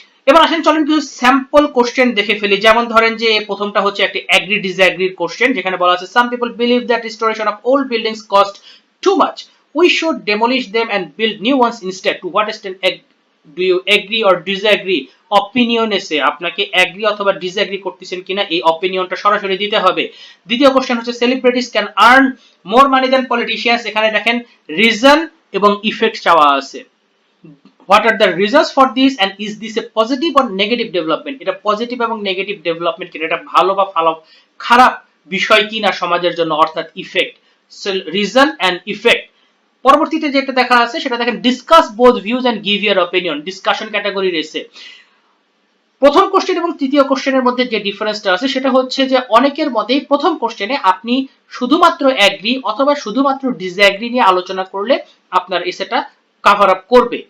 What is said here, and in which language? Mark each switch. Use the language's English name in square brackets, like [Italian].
[Bangla] এবার আসেন, চলেন কিছু স্যাম্পল কোশ্চেন দেখে ফেলি। যেমন ধরেন যে প্রথমটা হচ্ছে একটি অ্যাগ্রি ডিসঅ্যাগ্রির কোশ্চেন, যেখানে বলা আছে [English] Some people believe that restoration of old buildings cost too much, we should demolish them and build new ones instead, to what extent do you agree or disagree? [Bangla] Opinion এসে আপনাকে agri অথবা disagree করতেছেন কিনা এই অপিনিয়নটা সরাসরি দিতে হবে। দ্বিতীয় কোশ্চেন হচ্ছে [English] celebrities can earn more money than politicians, [Bangla] এখানে দেখেন রিজন এবং ইফেক্ট চাওয়া আছে। [English] What are the reasons for this and is this a positive or negative development? [Bangla] এটা পজিটিভ এবং নেগেটিভ ডেভেলপমেন্ট কিনা, এটা ভালো বা খারাপ বিষয় কিনা সমাজের জন্য, অর্থাৎ ইফেক্ট, রিজন এন্ড ইফেক্ট। পরবর্তীতে যেটা দেখা আছে সেটা দেখেন [English] discuss both views and give your opinion, [Bangla] discussion category রয়েছে। প্রথম কোশ্চেন এবং তৃতীয় কোশ্চেনের মধ্যে যে ডিফারেন্সটা আছে সেটা হচ্ছে যে অনেকের মতেই প্রথম কোশ্চেনে আপনি শুধুমাত্র অ্যাগ্রি অথবা শুধুমাত্র ডিসঅ্যাগ্রি নিয়ে আলোচনা করলে আপনার এসেটা কভার আপ করবে।